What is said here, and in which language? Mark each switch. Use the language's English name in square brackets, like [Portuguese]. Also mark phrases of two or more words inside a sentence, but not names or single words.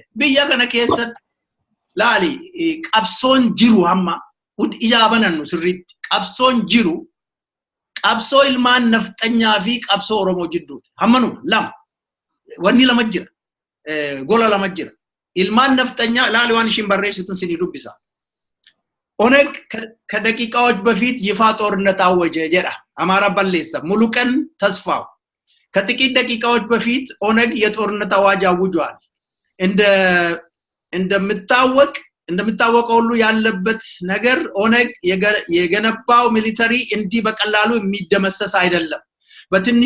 [Oromo] Biyya kana keessatti laali qabsoon jiru hamma ijaa banannu sirriitti qabsoon jiru qabsoo ilmaan nafxanyaa fi qabsoo Oromoo jidduuti. Hammanu lama. Wanni lama jira. Gola lama jira. Ilmaan nafxanyaa laali waan ishiin barreessituun sinii dubbisa. [Amharic] ኦነግ ከደቂቃዎች በፊት ይፋ ጦርነት አወጀ ጀራ አማራ ባለሰ ሙሉቀን ተስፋው ከጥቂት ደቂቃዎች በፊት ኦነግ የጦርነት አዋጅ አውጇል እንደምታወቀው ሁሉ ያለበት ነገር ኦነግ የገነባው ሚሊተሪ እንዲህ በቀላሉ የሚደመሰስ አይደለም በትንሹ